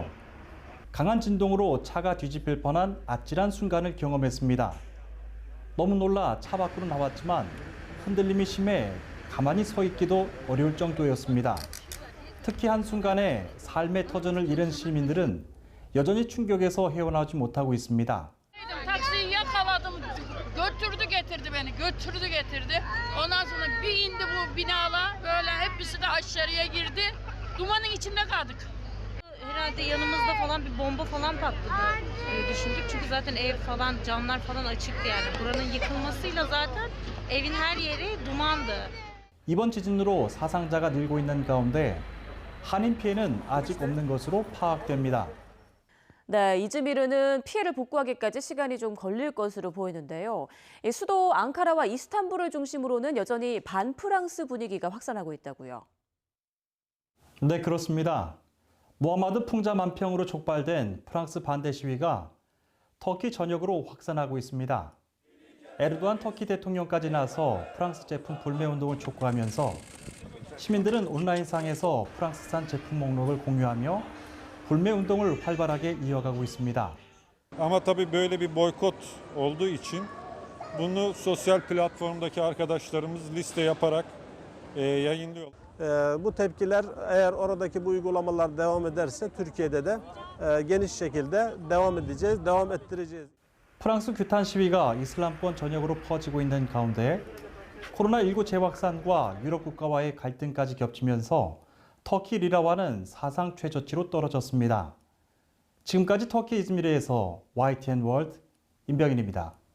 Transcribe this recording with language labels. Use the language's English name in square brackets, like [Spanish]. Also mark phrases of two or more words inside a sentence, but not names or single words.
[Korean] 강한 진동으로 차가 뒤집힐 뻔한 아찔한 순간을 경험했습니다. 너무 놀라 차 밖으로 나왔지만 흔들림이 심해 가만히 서 있기도 어려울 정도였습니다. 특히 한순간에 삶의 터전을 잃은 시민들은 여전히 충격에서 헤어나오지 못하고 있습니다. [Turkish] Taksiyi yakaladım, götürdü getirdi beni, götürdü getirdi. Ondan sonra bir indi bu binalar, böyle hepsi de aşağıya girdi. Dumanın içinde kaldık. Herhalde yanımızda falan bir bomba falan patladı diye düşündük. Çünkü zaten ev falan, camlar falan açıktı yani. Buranın yıkılmasıyla zaten evin her yeri dumandı. [Korean] 이번 지진으로 사상자가 늘고 있는 가운데 한인 피해는 아직 없는 것으로 파악됩니다. 네, 이즈미르는 피해를 복구하기까지 시간이 좀 걸릴 것으로 보이는데요. 수도 앙카라와 이스탄불을 중심으로는 여전히 반프랑스 분위기가 확산하고 있다고요. 네, 그렇습니다. 무함마드 풍자 만평으로 촉발된 프랑스 반대 시위가 터키 전역으로 확산하고 있습니다. 에르도안 터키 대통령까지 나서 프랑스 제품 불매 운동을 촉구하면서 시민들은 온라인상에서 프랑스산 제품 목록을 공유하며 불매 운동을 활발하게 이어가고 있습니다. [Turkish] Ama tabii böyle bir boykot olduğu için bunu sosyal platformdaki arkadaşlarımız liste yaparak yayınlıyor. Bu tepkiler eğer oradaki bu uygulamalar devam ederse Türkiye'de de geniş şekilde devam ettireceğiz. [Korean] 프랑스 규탄 시위가 이슬람권 전역으로 퍼지고 있는 가운데 코로나19 재확산과 유럽 국가와의 갈등까지 겹치면서 터키 리라화는 사상 최저치로 떨어졌습니다. 지금까지 터키 이즈미르에서 YTN 월드 임병인입니다.